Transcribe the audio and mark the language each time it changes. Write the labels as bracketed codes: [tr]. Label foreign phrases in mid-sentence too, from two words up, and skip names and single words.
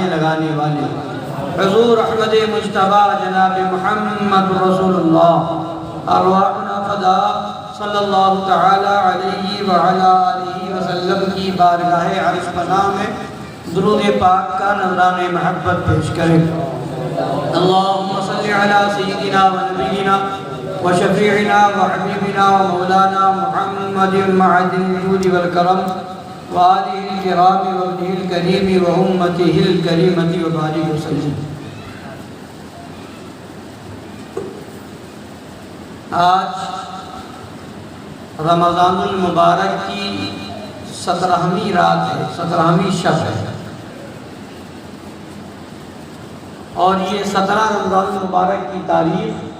[ur] لگانے والے حضور احمد مجتبیٰ جناب محمد رسول اللہ [ar] ارواحنا فدا صلی اللہ تعالی علیہ وعلا آلہ وسلم [ur] کی بارگاہ عرش پناہ میں درود پاک کا نذرانِ محبت پیش کریں [ar] اللہم صلی علی سیدنا و نبینا و شفیعنا و حبیبنا و مولانا محمد معدن الجود والکرم و آلہ الکرام و ابنہ الکریم و امتہ الکریمۃ و بارک وسلم [ur] آج رمضان المبارک کی 17ویں رات ہے 17ویں شب ہے اور یہ 17 رمضان المبارک کی تاریخ